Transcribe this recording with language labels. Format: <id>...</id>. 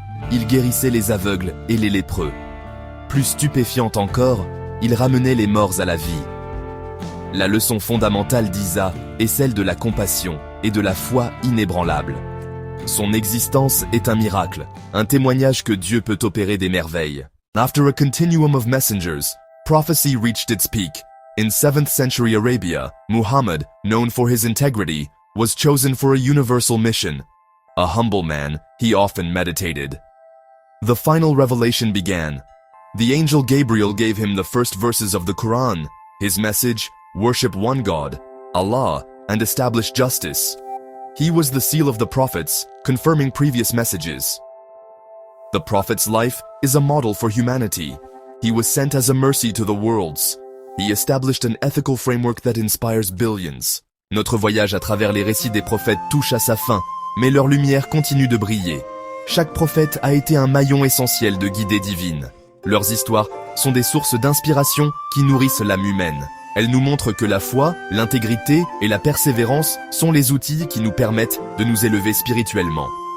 <fr>Il guérissait les aveugles et les lépreux. Plus stupéfiante encore, il ramenait les morts à la vie. La leçon fondamentale d'Isa est celle de la compassion et de la foi inébranlable. Son existence est un miracle, un témoignage que Dieu peut opérer des merveilles.</fr> <en>After a continuum of messengers, prophecy reached its peak. In 7th century Arabia, Muhammad, known for his integrity, was chosen for a universal mission. A humble man, he often meditated. The final revelation began. The angel Gabriel gave him the first verses of the Quran. His message, worship one God, Allah, and establish justice. He was the seal of the prophets, confirming previous messages. The prophet's life is a model for humanity. He was sent as a mercy to the worlds. He established an ethical framework that inspires billions.</en> <fr>Notre voyage à travers les récits des prophètes touche à sa fin, mais leur lumière continue de briller. Chaque prophète a été un maillon essentiel de guidée divine. Leurs histoires sont des sources d'inspiration qui nourrissent l'âme humaine. Elles nous montrent que la foi, l'intégrité et la persévérance sont les outils qui nous permettent de nous élever spirituellement.</fr>